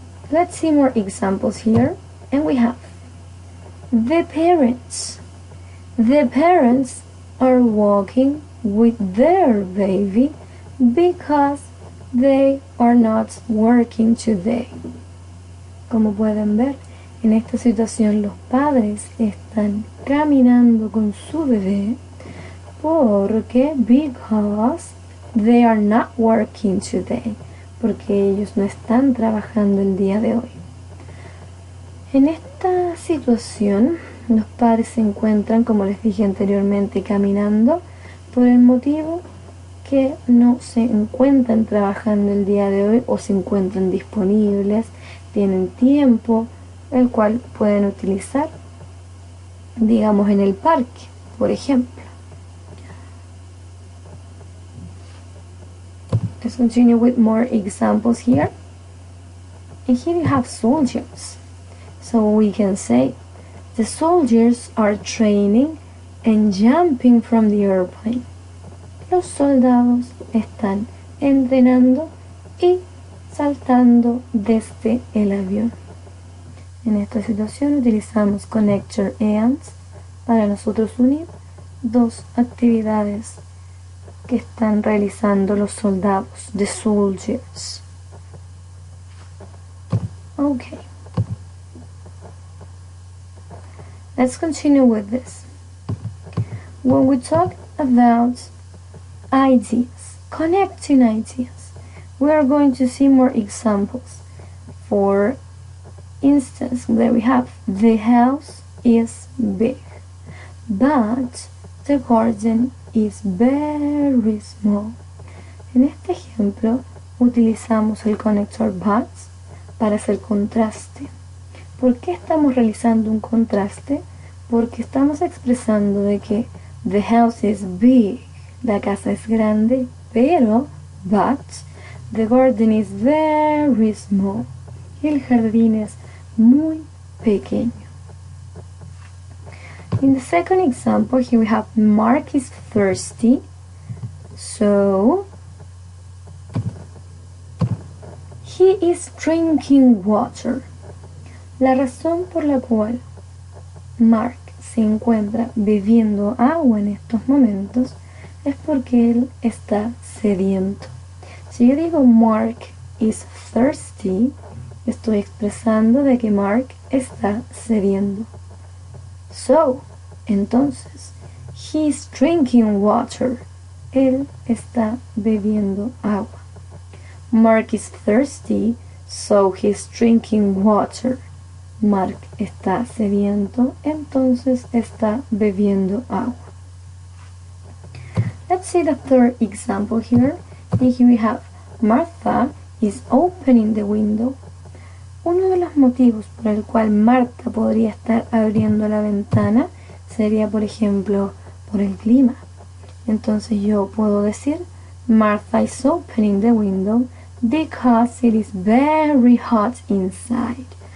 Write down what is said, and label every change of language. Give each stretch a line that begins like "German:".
English: Let's see more examples here. And we have the parents. The parents are walking with their baby because they are not working today.
Spanish: Como pueden ver, en esta situación los padres están caminando con su bebé porque
English: because they are not working today.
Spanish: Porque ellos no están trabajando el día de hoy. En esta situación, los padres se encuentran, como les dije anteriormente, caminando por el motivo que no se encuentran trabajando el día de hoy o se encuentran disponibles, tienen tiempo, el cual pueden utilizar, digamos, en el parque, por ejemplo.
English: Let's continue with more examples here. And here you have soldiers. So we can say, the soldiers are training and jumping from the airplane.
Spanish: Los soldados están entrenando y saltando desde el avión. En esta situación utilizamos connector and para nosotros unir dos actividades que están realizando los soldados,
English: the soldiers. Okay. Let's continue with this. When we talk about ideas, connecting ideas, we are going to see more examples. For instance, there we have the house is big, but the garden is very small.
Spanish: En este ejemplo utilizamos el conector but para hacer contraste. ¿Por qué estamos realizando un contraste? Porque estamos expresando de que
English: the house is big,
Spanish: la casa es grande, pero but
English: The garden is very small.
Spanish: El jardín es muy pequeño.
English: In the second example, here we have Mark is thirsty. So he is drinking water.
Spanish: La razón por la cual Mark se encuentra bebiendo agua en estos momentos es porque él está sediento. Si yo digo
English: Mark is thirsty,
Spanish: estoy expresando de que Mark está sediento.
English: So, entonces, he's drinking water.
Spanish: Él está bebiendo agua.
English: Mark is thirsty, so he's drinking water.
Spanish: Mark está sediento, entonces está bebiendo agua.
English: Let's see the third example here. And here we have Martha is opening the window.
Spanish: Uno de los motivos por el cual Marta podría estar abriendo la ventana sería, por ejemplo, por el clima. Entonces yo puedo decir
English: Martha is opening the window because it is very hot inside.